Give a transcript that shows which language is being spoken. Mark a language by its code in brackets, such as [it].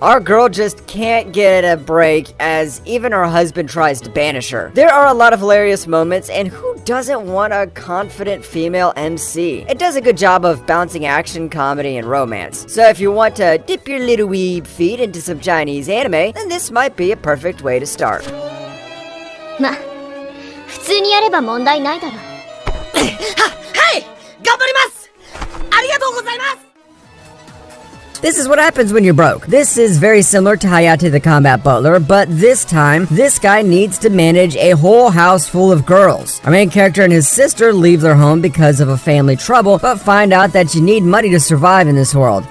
[en] Our girl just can't get a break as even her husband tries to banish her. There are a lot of hilarious moments, and who doesn't want a confident female MC? It does a good job of balancing action, comedy, and romance. So if you want to dip your little weeb feet into some Chinese anime, then this might be a perfect way to start. [ja] 普通にやれば問題ないだろ。はい、頑張ります。ありがとうございます。 [en] This is what happens when you're broke. This is very similar to Hayate the Combat Butler, but this time, this guy needs to manage a whole house full of girls. Our main character and his sister leave their home because of a family trouble, but find out that you need money to survive in this world.